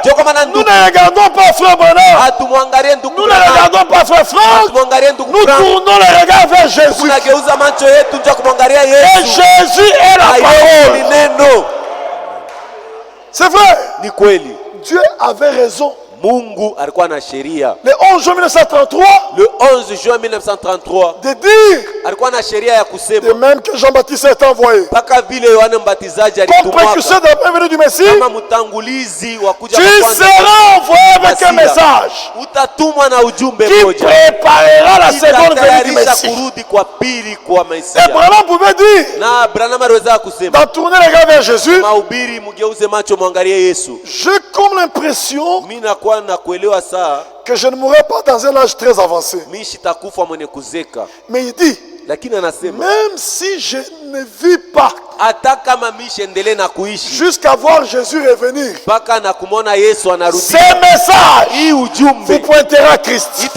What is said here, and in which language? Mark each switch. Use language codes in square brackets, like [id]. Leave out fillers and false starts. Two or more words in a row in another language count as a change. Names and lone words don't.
[fr] Nous ne regardons pas frère Branham. Nous ne regardons pas frère Franck. Nous tournons le regard vers Jésus. Et Jésus est la parole. C'est vrai. Dieu avait raison. [sw] Mungu alikuwa na sheria. [fr] Le 11 juin 1933. Le 11 juin 1933. De dire. [sw] Alikuwa na sheria ya kusema. [fr] De même que Jean-Baptiste est envoyé. [sw] Paka vile Yohane Mbatizaji alitumwa. [fr] Comme précurseur de la venue du Messie. [sw] Kama mtangulizi wa kuja kwa kwanza. [fr] Tu seras envoyé avec un message. [sw] Utatumwa na ujumbe moja. [fr] Qui préparera la seconde venue du Messie. [sw] Kurudi kwa pili kwa Mesia. [fr] Et Branham pouvait dire. [sw] Na Branham aliweza kusema. [fr] Tourner les regards vers Jésus. [sw] Mahubiri mgeuze macho mwangalie Yesu. [fr] J'ai comme l'impression. Que je ne mourrai pas dans un âge très avancé. Mais il dit, même si je ne vis pas jusqu'à voir Jésus revenir, ce message vous pointera à Christ.